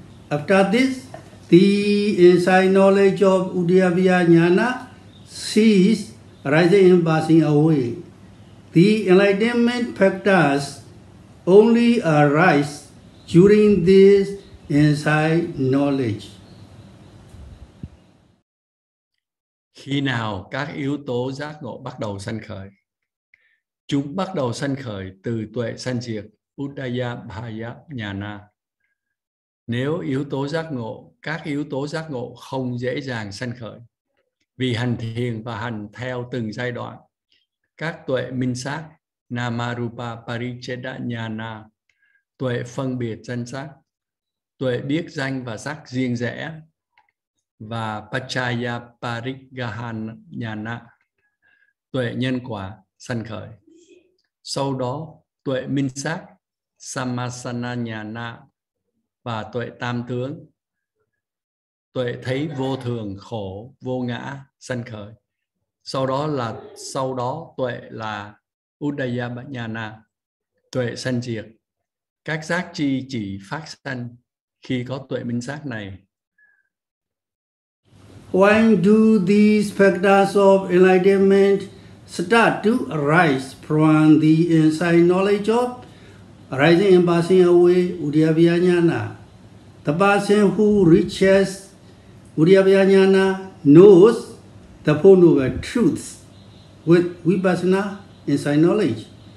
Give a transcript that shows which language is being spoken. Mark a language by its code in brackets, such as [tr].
[en] After this, the insight knowledge of Udyavya Jnana ceases, rising and passing away. The enlightenment factors only arise during this insight knowledge. [vi] Khi nào các yếu tố giác ngộ bắt đầu sanh khởi? Chúng bắt đầu sanh khởi từ tuệ sanh diệt Udaya Bhaya Nhana. Nếu yếu tố giác ngộ, các yếu tố giác ngộ không dễ dàng sanh khởi, vì hành thiền và hành theo từng giai đoạn, các tuệ minh sát Namarupa Paricheda Nhana, tuệ phân biệt danh sắc, tuệ biết danh và sắc riêng rẽ, và Pachaya Parigahana Nhana, tuệ nhân quả sanh khởi. Sau đó tuệ minh sát Samasana Nhana và tuệ tam tướng, tuệ thấy vô thường, khổ, vô ngã sanh khởi. Sau đó tuệ là Udaya Nhana, tuệ sanh diệt. Các giác chi chỉ phát sanh khi có tuệ minh sát này. [en] When do these factors of enlightenment start to arise from the inside knowledge of arising and passing away Udaya Jnana? The person who reaches Udaya Jnana knows the Four Noble Truths with Vipassana inside knowledge.